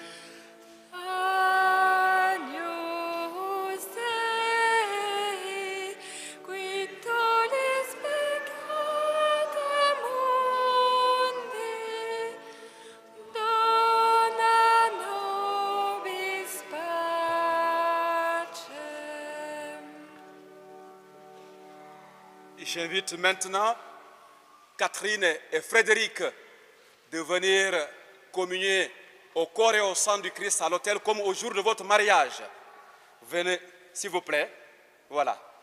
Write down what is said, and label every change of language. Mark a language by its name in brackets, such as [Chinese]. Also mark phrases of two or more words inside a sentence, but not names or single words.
[Latin] Agnus Dei, qui tollis peccata mundi, dona nobis pacem. [French] J'invite maintenant Catherine et Frédéric de venir communier au corps et au sang du Christ à l'autel comme au jour de votre mariage. Venez, s'il vous plaît. Voilà.